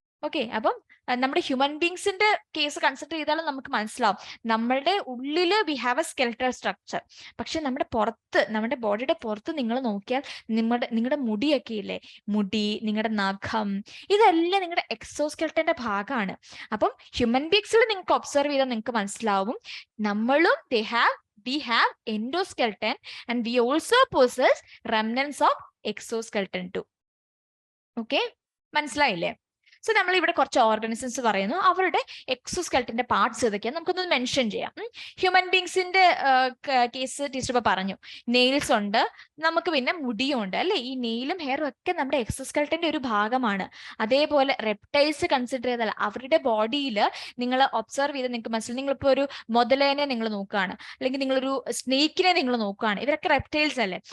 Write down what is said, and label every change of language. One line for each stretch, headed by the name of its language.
Malayalam: Okay, അപ്പം നമ്മുടെ human ബീങ്സിന്റെ case consider ചെയ്താലും നമുക്ക് മനസ്സിലാവും, നമ്മളുടെ ഉള്ളില്
English: We have a skeletal structure.
Malayalam: പക്ഷെ നമ്മുടെ ബോഡിയുടെ പുറത്ത് നിങ്ങൾ നോക്കിയാൽ നിങ്ങളുടെ മുടിയൊക്കെ ഇല്ലേ, നിങ്ങളുടെ നഖം, ഇതെല്ലാം നിങ്ങളുടെ എക്സോസ്കെൽട്ടന്റെ ഭാഗമാണ്. അപ്പം ഹ്യൂമൻ ബീങ്സിൽ നിങ്ങൾക്ക് ഒബ്സർവ് ചെയ്താൽ നിങ്ങൾക്ക് മനസ്സിലാവും, നമ്മളും
English: we have endoskeleton and we also possess remnants of exoskeleton too.
Malayalam: Okay, മനസ്സിലായില്ലേ? സോ നമ്മൾ ഇവിടെ കുറച്ച് ഓർഗാനിസംസ് പറയുന്നു, അവരുടെ എക്സോസ്കെൽറ്റന്റെ പാർട്സ് ഏതൊക്കെയാണ് നമുക്കൊന്ന് മെൻഷൻ ചെയ്യാം. ഹ്യൂമൻ ബീങ്സിന്റെ കേസ് ടീച്ചർ ഇപ്പൊ പറഞ്ഞു, നെയിൽസ് ഉണ്ട്, നമുക്ക് പിന്നെ മുടിയും ഉണ്ട് അല്ലെ. ഈ നെയിലും ഹെയറും ഒക്കെ നമ്മുടെ എക്സോസ്കെൽറ്റന്റെ ഒരു ഭാഗമാണ്. അതേപോലെ റെപ്റ്റൈൽസ് കൺസിഡർ ചെയ്താൽ അവരുടെ ബോഡിയിൽ നിങ്ങൾ ഒബ്സർവ് ചെയ്ത് നിങ്ങൾക്ക് മനസ്സിലായി, നിങ്ങളിപ്പോ ഒരു മുതലേനെ നിങ്ങൾ നോക്കുകയാണ്, അല്ലെങ്കിൽ നിങ്ങളൊരു സ്നേക്കിനെ നിങ്ങൾ നോക്കുകയാണ്, ഇവരൊക്കെ റെപ്റ്റൈൽസ് അല്ലേ.